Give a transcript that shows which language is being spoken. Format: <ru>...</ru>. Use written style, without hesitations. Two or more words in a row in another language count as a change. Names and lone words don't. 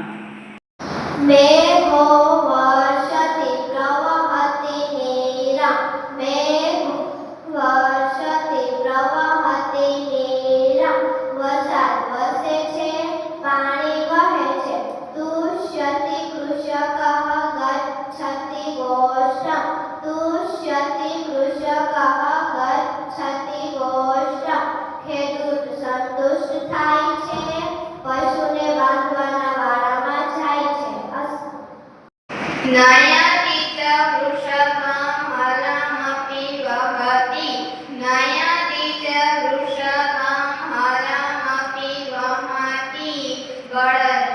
<sa>मेघो वर्षति प्रवहति नीरं मेघो वर्षति प्रवहति नीरं</sa> <gu>વરસાદ વરસે છે પાણી વહે છે</gu> <sa>तुष्यति कृषकः गच्छति गोष्ठं तुष्यति कृषकः गच्छति गोष्ठं</sa> <gu>ખેડૂત સંતુષ્ટ થાય છે પશુને બાંધવાના વાડામાં જાય છે</gu> <sa>નયતિ ચ વૃષભં હરમપી વહતિ નયતિ ચ વૃષભં હરમપી વહતિ</sa>